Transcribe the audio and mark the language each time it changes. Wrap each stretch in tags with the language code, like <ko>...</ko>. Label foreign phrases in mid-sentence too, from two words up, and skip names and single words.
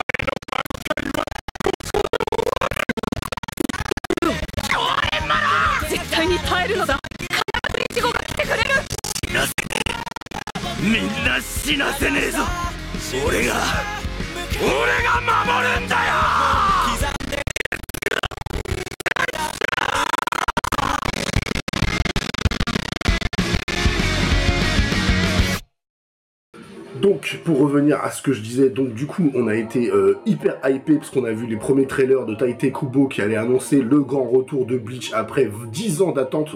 <ja>絶対に耐えるのだ。必ずイチゴが来てくれる。死なせねえ、みんな死なせねえぞ。俺が守るんだよ。</ja> <fr>Donc, pour revenir à ce que je disais, donc du coup, on a été hyper hypé parce qu'on a vu les premiers trailers de Tite Kubo qui allait annoncer le grand retour de Bleach après 10 ans d'attente.</fr>